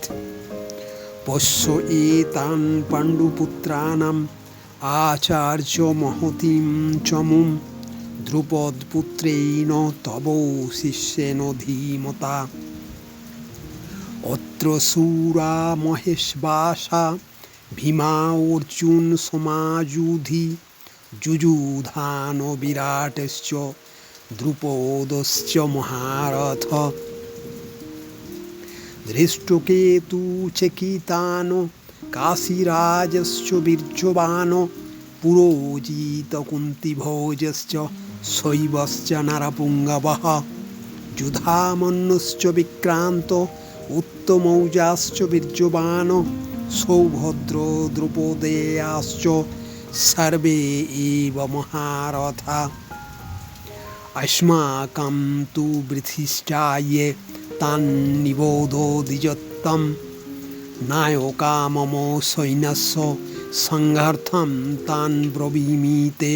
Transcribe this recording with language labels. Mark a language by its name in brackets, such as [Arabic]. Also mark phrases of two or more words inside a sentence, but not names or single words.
[Sanskrit] পশ্য এতান পাণ্ডুপুত্রাণাম আচার্য মহতীম চমুম দ্রুপদপুত্রেণ তব শিষ্যেন ধীমতা। অত্র শূরা মহেশবাসা ভীমা অর্জুন সমাযুধি যুযুধান বিরাটশ্চ দ্রুপদশ্চ মহারথ। ধৃষ্টকেতু চকিতান কাশীরাজশ্চ বীর্যবান পুরোজিত কুন্তিভোজশ্চ শৈবশ্চ নরপুঙ্গবঃ। যুধামন্যশ্চ বিক্রান্ত উত্তমৌজাশ্চ বীর্যবান সৌভদ্র দ্রৌপদেয়াশ্চ সর্বে এব মহারথা। अस्माकं तु वृथिष्ठाये तान्निबोधो द्विजोत्तम नायका मम सैन्यस्य संघार्थं तान् ब्रवीमि ते।